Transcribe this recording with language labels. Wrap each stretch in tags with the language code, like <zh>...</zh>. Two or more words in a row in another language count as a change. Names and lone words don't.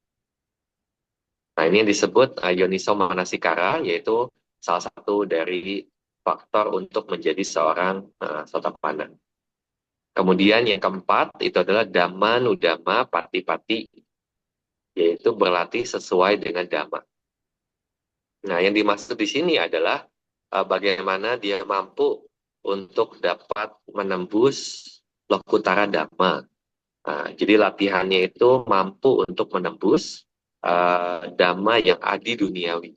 <id>Nah, ini yang disebut</id> <pi>yoniso manasikara,</pi> <id>yaitu salah satu dari faktor untuk menjadi seorang sotapanna. Kemudian yang keempat itu adalah</id> <pi>dhamma nudhamma pati-pati,</pi> <id>yaitu berlatih sesuai dengan dhamma. Nah, yang dimaksud di sini adalah bagaimana dia mampu untuk dapat menembus</id> <pi>lokutara dhamma.</pi> <id>Nah, jadi latihannya itu mampu untuk menembus dhamma yang adi duniawi.</id>